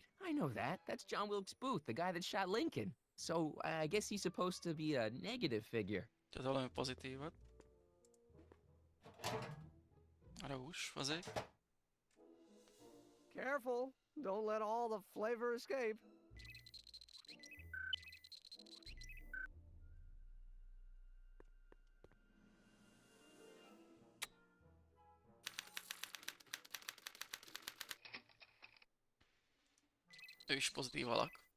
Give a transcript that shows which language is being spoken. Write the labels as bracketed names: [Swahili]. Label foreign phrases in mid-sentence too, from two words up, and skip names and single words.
[English] I know that. That's John Wilkes Booth, the guy that shot Lincoln. So I guess he's supposed to be a negative figure. [Hungarian] Tehát valami pozitívat. Arra azért. [English] Careful. Don't let all the flavor escape. [Hungarian] Ő is pozitív alak.